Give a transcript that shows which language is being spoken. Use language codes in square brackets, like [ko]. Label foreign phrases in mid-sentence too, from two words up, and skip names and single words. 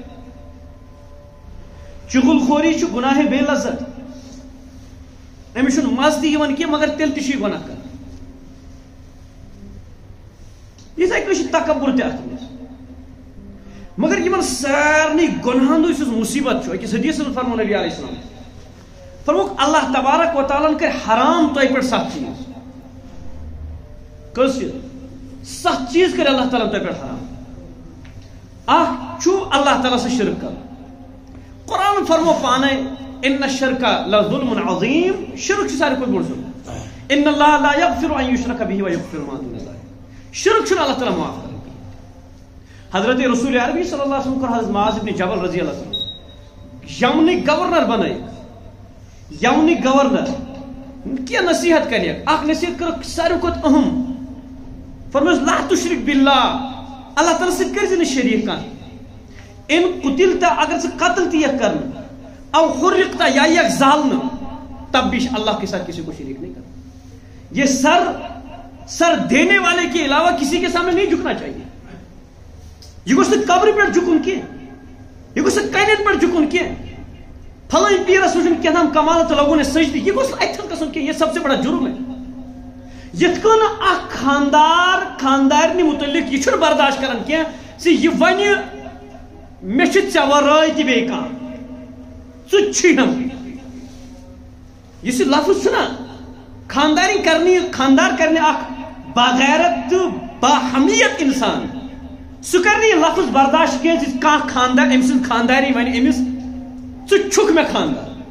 [ks] چُغل خوری چھُ گۄناہ بے لذت أمِس چھُنہٕ مزٕ تہِ یِوان کینٛہہ مگر تیٚلہِ تہِ چھُ یہِ گۄناہ کران یِتھے کٔنۍ چھُ تکبر تہِ اتھ منٛز مگر یِمن سارنٕے گۄنہن ہُنٛد یُس مُصیبت چھُ أکِس حدیثس منٛز فرموو نبی [ar] علیہ السلام [ks] فرمووُکھ اللہ تبارک و تعالیٰ ہن کٔرۍ حرام تۄہہِ پٮ۪ٹھ 7 چیٖز کٔژ چیٖز 7 چیٖز کٔرۍ اللہ تعالیٰ ہن تۄہہِ پٮ۪ٹھ حرام اکھ چھُ اللہ تعالیٰ سۭتۍ شرک کرُن قرآن فرموو پانے [ar] ان الشرک لظلم عظیم [ks] شرک چھُ ساروی کھۄتہٕ بوٚڑ ظُلم [ar] ان اللہ لا یغفر ان یشرک به ویغفر ما دون ذلک [ks] شرک چھُنہٕ اللہ تعالیٰ معاف کران حضرت رسول عربی [ar] صلی اللہ علیہ وسلم [ks] کوٚر حضرت معاذ ابن جبل [ar] رضی اللہ عنہ [ks] یمنٕکۍ گورنر بنٲیِکھ یمنٕکۍ گورنر کینٛہہ نصیحت کریکھ اکھ نصیحت کٔرٕکھ ساروی کھۄتہٕ اہم فرمٲیُس [ar] لا تشرک باللہ [ks] اللہ تعالیٰ سۭتۍ کٔرزِ نہٕ شریٖک کانٛہہ [ar] ان قتلت [ks] اگر ژٕ قتل تہِ یکھ کرنہٕ [ar] او حرقت [ks] یا یکھ زالنہٕ تب [ur] بھی اللہ کے ساتھ کسی کو شریک نہیں کرنا یہ سر دینے والے کے علاوہ کسی کے سامنے نہیں جھکنا چاہیے [ks] یہ گوٚژھ نہٕ قبرِ پٮ۪ٹھ جھُکُن کینٛہہ یہ گوٚژھ نہٕ کنٮ۪ن پٮ۪ٹھ جھُکُن کینٛہہ پھلٲنۍ پیٖرس وٕچھُن کینٛہہ کمال تہٕ لوگُن سجدٕ یہ گوٚژھ نہٕ اتھٮ۪ن گژھُن کینٛہہ [ur] یہ سب سے بڑا جرم ہے [ks] یِتھ کٔنۍ اکھ خاندار خاندارنہِ متعلق یہ چھُنہٕ برداشت کران کینٛہہ زِ یہِ وَنہِ مےٚ چھُ ژےٚ ورٲے تہِ بیٚیہِ کانٛہہ ژٕ چھُیم یُس یہِ لفظ چھُنہ خاندار کرنہِ اکھ باغیرت تہٕ باحمیت انسان سُہ کرِ نہٕ یہِ لفظ برداشت کینٛہہ زِ کانٛہہ خاندار أمۍ سٕنٛز خانداری وَنہِ أمِس ژٕ چھُکھ مےٚ خاندار